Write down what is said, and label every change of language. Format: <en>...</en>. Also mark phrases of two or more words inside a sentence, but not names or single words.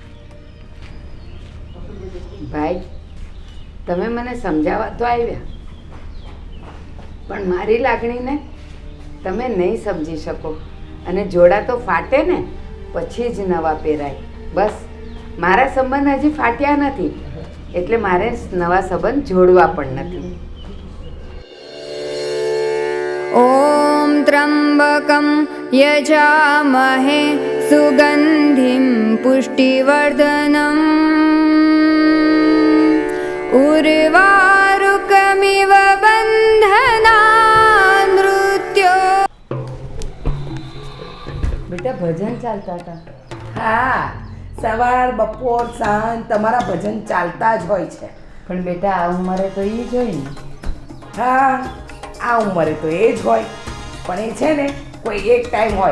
<gu>ભાઈ, તમે મને સમજાવવા તો આવ્યા, પણ મારી લાગણીને તમે નહીં સમજી શકો. અને જોડા તો ફાટે ને પછી જ નવા પહેરાય. બસ મારા સંબંધ હજી ફાટ્યા નથી, એટલે મારે નવા સંબંધ જોડવા પણ નથી.</gu> <sa>ॐ त्र्यम्बकं यजामहे सुगन्धिं पुष्टिवर्धनम् उर्वारुकमिव बन्धनान् मृत्यो.</sa> <gu>બેટા ભજન ચાલતા હતા? હા, સવાર બપોર સાંજ તમારા ભજન ચાલતા જ હોય છે. પણ બેટા આ ઉંમરે તો એ જ હોય ને. હા, આ ઉંમરે તો એ જ હોય, પણ એ છે ને કોઈ એક ટાઈમ હોય.</gu>